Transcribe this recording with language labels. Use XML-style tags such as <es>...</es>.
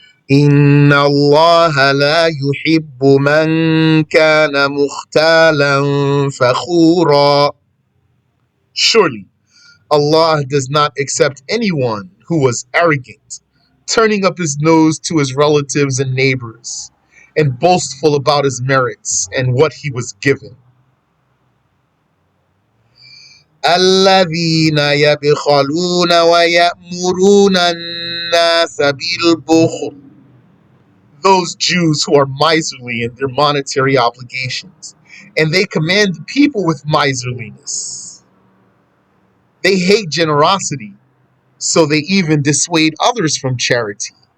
<ar>إن الله لا يحب من كان مختالا فخورا.</ar> <en>Surely Allah does not accept anyone who was arrogant, turning up his nose to his relatives and neighbors, and boastful about his merits and what he was given.</en> <ar>الذين يبخلون ويأمرون الناس بالبخل.</ar> <en>Those Jews who are miserly in their monetary obligations, and they command people with miserliness. They hate generosity, so they even dissuade others from charity.</en>